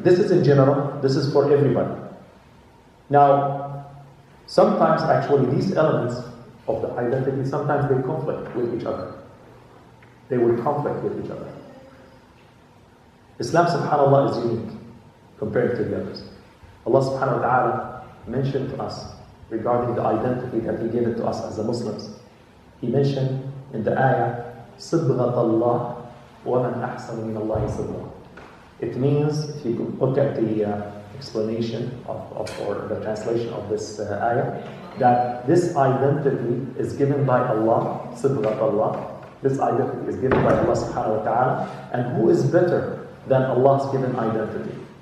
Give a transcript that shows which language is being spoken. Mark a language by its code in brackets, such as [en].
[en] This is in general, this is for everybody. Now, sometimes actually these elements of the identity, sometimes they conflict with each other. They will conflict with each other. Islam, subhanAllah, is unique compared to the others. Allah subhanahu wa ta'ala mentioned to us regarding the identity that He gave it to us as the Muslims. He mentioned in the ayah, [ar] صِبْغَةَ اللَّهِ وَمَنْ أَحْسَنُ مِنَ اللَّهِ صِبْغَةً. [en] It means, if you look at the explanation or the translation of this ayah, that this identity is given by Allah, [ar] صِبْغَةَ اللَّهِ. [en] This identity is given by Allah subhanahu wa ta'ala, and who is better than Allah's given identity?